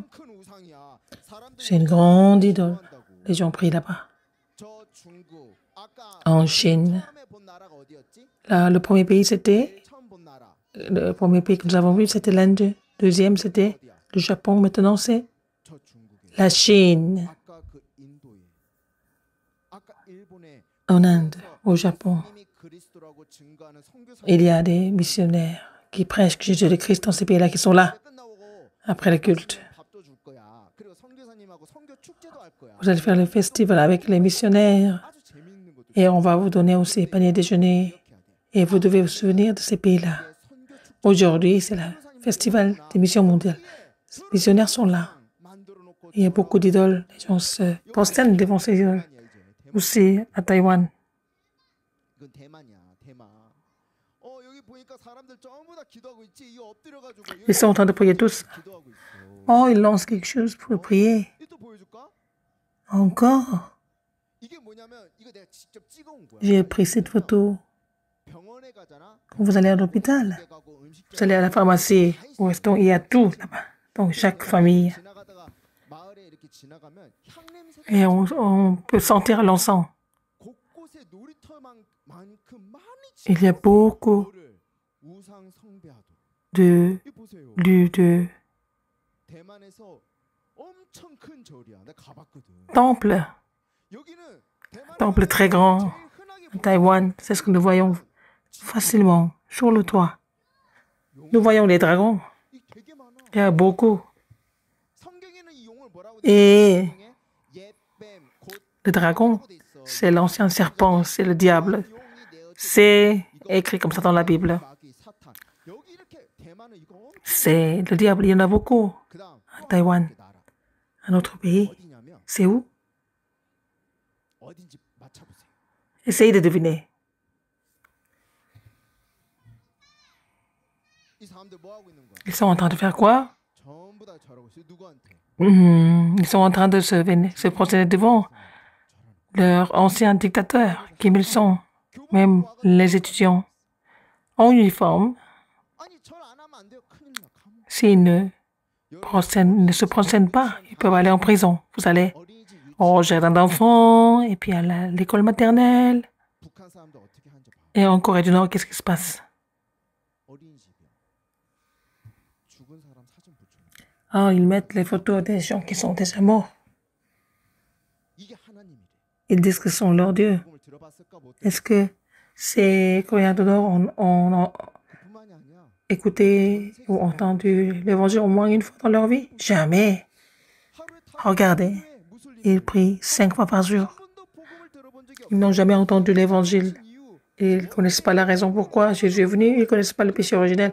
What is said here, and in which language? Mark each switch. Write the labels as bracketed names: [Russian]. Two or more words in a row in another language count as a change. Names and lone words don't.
[French] C'est une grande idole. Les gens prient là-bas. En Chine. Là, le premier pays, c'était Le premier pays que nous avons vu, c'était l'Inde. Deuxième, c'était le Japon. Maintenant, c'est [Korean] 저 중국에 [French] la Chine. [Korean] 아까 그 인도에 아까 일본에 [French] En Inde, au Japon, [Korean] 예수님이 그리스도라고 증거하는 선교사님이 [French] il y a des missionnaires qui prêchent que Jésus est Christ dans ces pays-là qui sont là [Korean] 끝나고 [French] après le culte. [Korean] 밥도 줄 거야. 그리고 선교사님하고 선교 축제도 할 거야. [French] Vous allez faire le festival avec les missionnaires [Korean] 아주 재미있는 것도 [French] et on va vous donner aussi panier déjeuner et vous devez vous souvenir de ces pays-là. [Korean] 선교 축제 [French] Aujourd'hui, c'est le festival des missions mondiales. Les missionnaires sont là. [Korean] 만들어 놓고 [French] Il y a beaucoup d'idoles. Les gens se prosternent devant ces idoles. Aussi à Taïwan. [Korean] 이건 대만이야, 대만. 여기 보니까 사람들 전부 다 기도하고 있지. 이 엎드려 가지고 [French] Ils sont en train de prier tous. [Korean] 기도하고 있어. [French] Oh, ils lancent quelque chose pour prier. [Korean] 이또 보여줄까? [French] Encore. [Korean] 이게 뭐냐면 이거 내가 직접 찍어온 거야. [French] J'ai pris cette photo. [Korean] 병원에 가잖아. [French] Quand vous allez à l'hôpital, vous allez à la pharmacie, au restaurant, il y a tout là-bas. Donc, chaque famille. [Korean] 지나가다가 마을에 이렇게 지나가면 향냄새 [French] Et on peut sentir l'encens. [Korean] 곳곳에 놀이터만큼 많이 [French] Il y a beaucoup [Korean] 우상 숭배하도. [French] de [Korean] 이 보세요. [French] lieux de [Korean] 대만에서 엄청 큰 절이야. 내가 가봤거든. [French] temples. [Korean] 여기는 [French] Temple très grand. [Korean] 제일 흔하게 [French] À Taïwan, c'est ce que nous voyons facilement sur le toit. Nous voyons les dragons. [Korean] 이 되게 많아. [French] Il y a beaucoup. [Korean] 성경에는 이 용을 뭐라고 [French] Et [Korean] 옛뱀, 곧 [French] le dragon, c'est l'ancien serpent, c'est le diable. C'est écrit comme ça dans la Bible. [Korean] 마귀, 사탄. 여기 이렇게 대만은 이거 엄청 [French] C'est le diable, il y en a beaucoup. [Korean] 그다음 [French] À Taïwan, [Korean] 나라. [French] un autre pays. [Korean] 어디냐면 [French] C'est où? [Korean] 어딘지 맞춰보세요. [French] Essayez de deviner. [Korean] 이 사람들 뭐 하고 있는 거야? [French] Ils sont en train de faire quoi? [Korean] 전부 다 저러고 있어요. 누구한테? [French] Ils sont en train de se prosterner devant leur ancien dictateur, Kim Il-sung. Même les étudiants en uniforme, [Korean] 아니 절 안 하면 안 돼요. 큰일 나. 감옥. [French] s'ils ne se prosternent pas, ils peuvent aller en prison. Vous allez [Korean] 어린이집 유치 [French] au jardin d'enfants, et puis à l'école maternelle. [Korean] 북한 사람들 어떻게 하는지 봐. [French] Et en Corée du Nord, qu'est-ce qui se passe? [Korean] 어린이집이야. 죽은 사람 사진 붙여. [French] Ah, ils mettent les photos des gens qui sont déjà morts. [Korean] 이게 하나님이래. [French] Ils disent que ce sont leurs dieux. [Korean] 복음을 들어봤을까 못 [French] Est-ce que ces Coréens du Nord ont [Korean] 뿐만이 아니야. [French] écouté ou entendu l'évangile au moins une fois dans leur vie? Jamais. 하루에 Regardez, ils prient 5 fois par jour. Ils n'ont jamais entendu l'évangile. Ils ne connaissent pas la raison pourquoi Jésus est venu. Ils ne connaissent pas le péché originel.